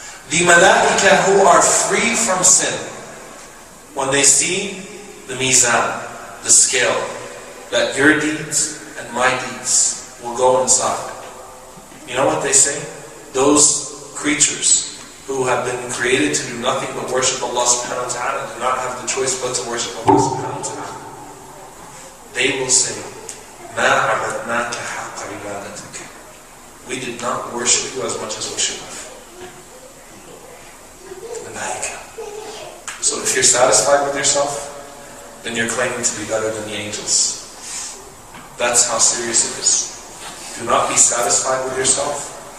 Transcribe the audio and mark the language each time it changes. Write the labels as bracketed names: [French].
[English] The malaika who are free from sin, when they see the mizan, the scale, that your deeds and my deeds will go inside, you know what they say? Those creatures who have been created to do nothing but worship Allah subhanahu wa ta'ala do not have the choice but to worship Allah subhanahu wa ta'ala. They will say, [Arabic] مَا عَبَدْنَاكَ حَقَّ عِبَادَتِكَ. [English] We did not worship you as much as we should have. So if you're satisfied with yourself, then you're claiming to be better than the angels. That's how serious it is. Do not be satisfied with yourself.